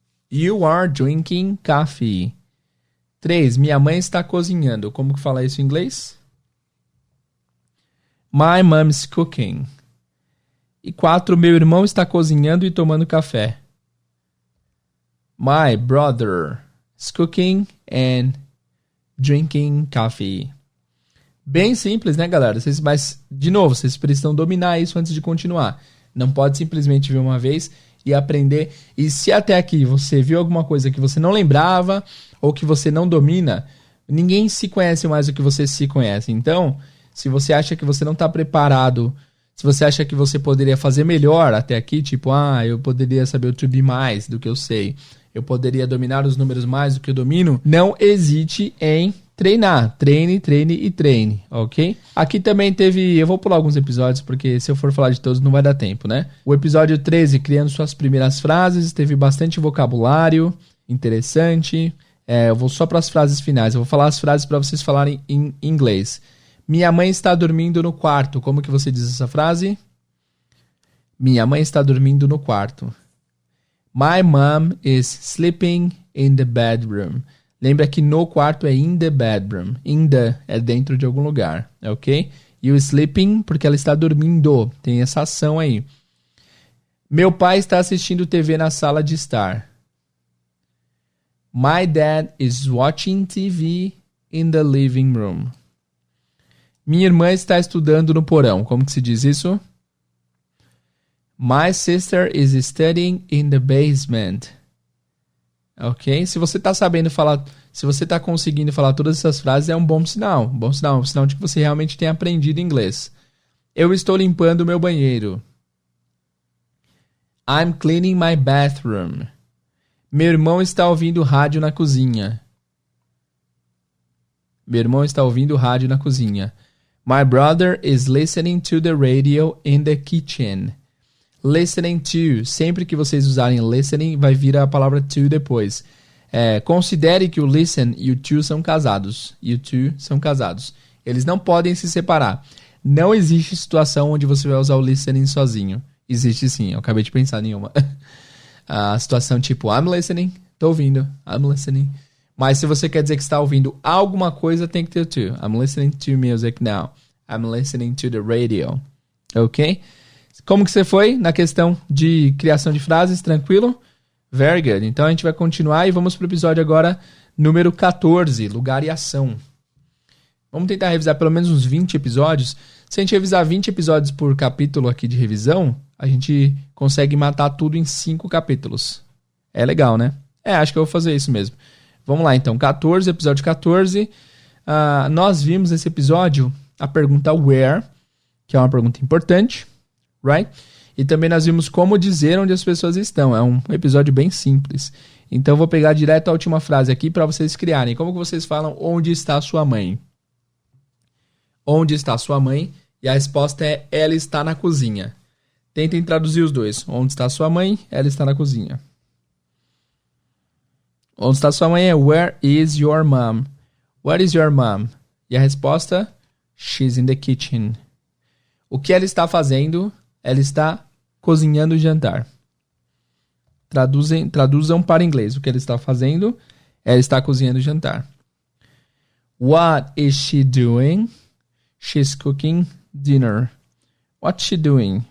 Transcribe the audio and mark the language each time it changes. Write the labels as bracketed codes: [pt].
[en] You are drinking coffee. [pt] 3. Minha mãe está cozinhando. Como que fala isso em inglês? [en] My mom's cooking. [pt] E 4. Meu irmão está cozinhando e tomando café. [en] My brother is cooking and drinking coffee. [pt] Bem simples, né, galera? Mas, de novo, vocês precisam dominar isso antes de continuar. Não pode simplesmente ver uma vez e aprender. E se até aqui você viu alguma coisa que você não lembrava ou que você não domina, ninguém se conhece mais do que você se conhece. Então, se você acha que você não está preparado, se você acha que você poderia fazer melhor até aqui, tipo, eu poderia saber o to be mais do que eu sei, eu poderia dominar os números mais do que eu domino, não hesite em treinar. Treine, treine e treine, ok? Aqui também teve, eu vou pular alguns episódios, porque se eu for falar de todos não vai dar tempo, né? O episódio 13, criando suas primeiras frases, teve bastante vocabulário interessante. Eu vou só para as frases finais, eu vou falar as frases para vocês falarem em inglês. Minha mãe está dormindo no quarto. Como que você diz essa frase? Minha mãe está dormindo no quarto. [en] My mom is sleeping in the bedroom. [pt] Lembra que no quarto é [en] in the bedroom. [pt] In the é dentro de algum lugar, ok? E o sleeping, porque ela está dormindo. Tem essa ação aí. Meu pai está assistindo TV na sala de estar. [en] My dad is watching TV in the living room. [pt] Minha irmã está estudando no porão. Como que se diz isso? [en] My sister is studying in the basement. [pt] Ok? Se você está sabendo falar, se você está conseguindo falar todas essas frases, é um bom sinal. Um bom sinal, um sinal de que você realmente tem aprendido inglês. Eu estou limpando o meu banheiro. [en] I'm cleaning my bathroom. [pt] Meu irmão está ouvindo rádio na cozinha. Meu irmão está ouvindo rádio na cozinha. [en] My brother is listening to the radio in the kitchen. Listening to. [pt] Sempre que vocês usarem listening, vai vir a palavra to depois. Considere que o listen e o to são casados. E o to são casados. Eles não podem se separar. Não existe situação onde você vai usar o listening sozinho. Existe sim, eu acabei de pensar em uma. A situação tipo, [en] I'm listening, [pt] tô ouvindo, I'm listening. Mas se você quer dizer que está ouvindo alguma coisa, tem que ter o to. [en] I'm listening to music now. I'm listening to the radio. [pt] Ok? Como que você foi na questão de criação de frases? Tranquilo? [en] Very good. [pt] Então a gente vai continuar e vamos para o episódio agora número 14, lugar e ação. Vamos tentar revisar pelo menos uns 20 episódios. Se a gente revisar 20 episódios por capítulo aqui de revisão, a gente consegue matar tudo em 5 capítulos. É legal, né? Acho que eu vou fazer isso mesmo. Vamos lá, então. Episódio 14. Nós vimos nesse episódio a pergunta where, que é uma pergunta importante, right? E também nós vimos como dizer onde as pessoas estão. É um episódio bem simples. Então eu vou pegar direto a última frase aqui para vocês criarem. Como que vocês falam onde está a sua mãe? Onde está sua mãe? E a resposta é, ela está na cozinha. Tentem traduzir os dois. Onde está sua mãe? Ela está na cozinha. Onde está sua mãe é, [en] where is your mom? Where is your mom? [pt] E a resposta, [en] she's in the kitchen. [pt] O que ela está fazendo? Ela está cozinhando o jantar. Traduzam para inglês. O que ela está fazendo? Ela está cozinhando o jantar. [en] What is she doing? She's cooking dinner. What's she doing?